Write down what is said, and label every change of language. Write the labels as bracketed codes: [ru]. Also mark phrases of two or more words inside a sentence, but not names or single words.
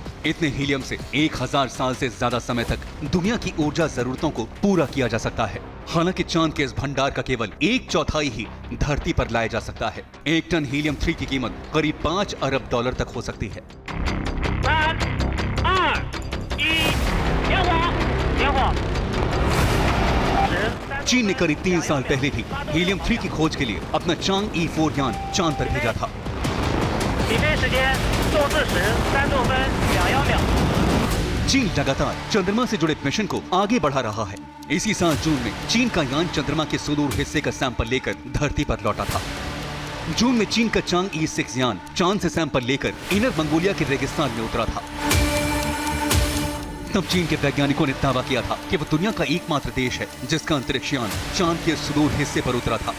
[hi] इतने हीलियम से 1000 साल से ज्यादा समय तक दुनिया की ऊर्जा जरूरतों को पूरा किया जा सकता है। हालांकि चांद के इस भंडार का केवल 1/4 ही धरती पर लाया जा सकता है। 1 टन हीलियम 3 की कीमत करीब 5 अरब डॉलर तक हो सकती है। [zh] 3、2、1，点火！点火！ [hi] चीन ने करीब 3 साल पहले भी हीलियम 3 की खोज के लिए अपना चांग E4 यान चांद पर भेजा था। [zh] 起飞时间：动至时3度分2秒。 [hi] चीन लगातार चंद्रमा से जुड़े मिशन को आगे बढ़ा रहा है। इसी साल जून में चीन का यान चंद्रमा के सुदूर हिस्से का सैंपल लेकर धरती पर लौटा था। जून में चीन का चांग E6 यान चांद से सैंपल लेकर इनर मंगोलिया के रेगिस्तान में उतरा था। तब चीन के वैज्ञानिकों ने दावा किया था कि वो दुनिया का एकमात्र देश है जिसका अंतरिक्ष यान चांद के सुदूर हिस्से पर उतरा था।